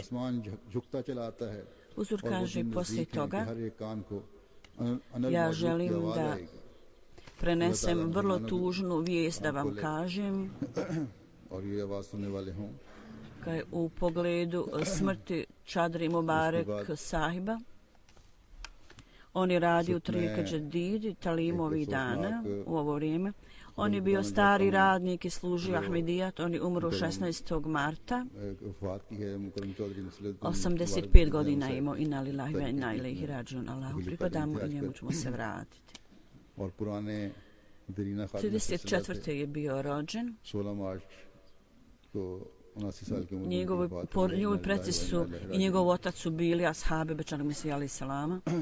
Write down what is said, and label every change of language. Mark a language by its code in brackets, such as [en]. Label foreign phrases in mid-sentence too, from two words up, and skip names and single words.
[bs] Huzur kaže poslije toga, ja želim da prenesem vrlo tužnu vijest da vam kažem u pogledu smrti Čadri Mubarek sahiba. On je radio u Tariqa Džadid, Talimu ovih dana u ovo vrijeme. On je bio stari radnik i služio Ahmedijat. On je umro 16. marta. 85 godina imao. [ar] إنا لله وإنا إليه راجعون. [bs] Allahu pripadamo i njemu ćemo se vratiti. 34. je bio rođen. Njegovi preci su i njegov otac su bili ashabi Bećanog Mesija [ar] عليه السلام.